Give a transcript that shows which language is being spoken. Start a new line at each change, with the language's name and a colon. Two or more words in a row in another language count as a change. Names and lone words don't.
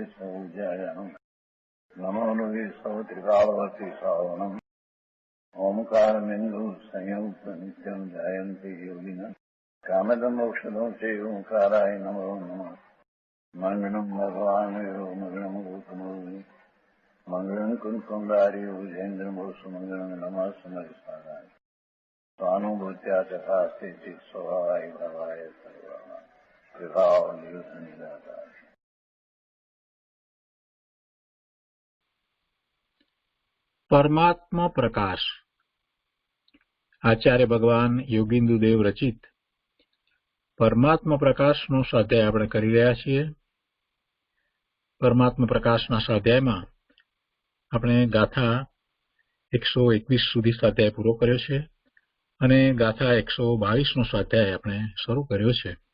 Sanskrit: सौजायानम् नमो लोये सौत्रिकालवती सावनम् ओंकारमिन्दु संयुक्त नित्यम् जायन्ति योगिनः कामदमोक्षदो चैव ओंकाराय नमो नमः मङ्गलम् भगवान् मङ्गलम् गौतमो मङ्गलम् कुन्कुण्डार्यो जयेन्द्रमो सुमङ्गलम् नमः समरिसाराय स्वानुभूत्या तथा स्थिति स्वभावाय भवाय सर्वाणां विभाव नियुक्त निराकार।
Gujarati: પરમાત્મા પ્રકાશ આચાર્ય ભગવાન યોગિન્દુદેવ રચિત પરમાત્મા પ્રકાશનો સ્વાધ્યાય આપણે કરી રહ્યા છીએ. પરમાત્મા પ્રકાશના સ્વાધ્યાયમાં આપણે ગાથા 121 સુધી સ્વાધ્યાય પૂરો કર્યો છે અને ગાથા 122નો સ્વાધ્યાય આપણે શરૂ કર્યો છે.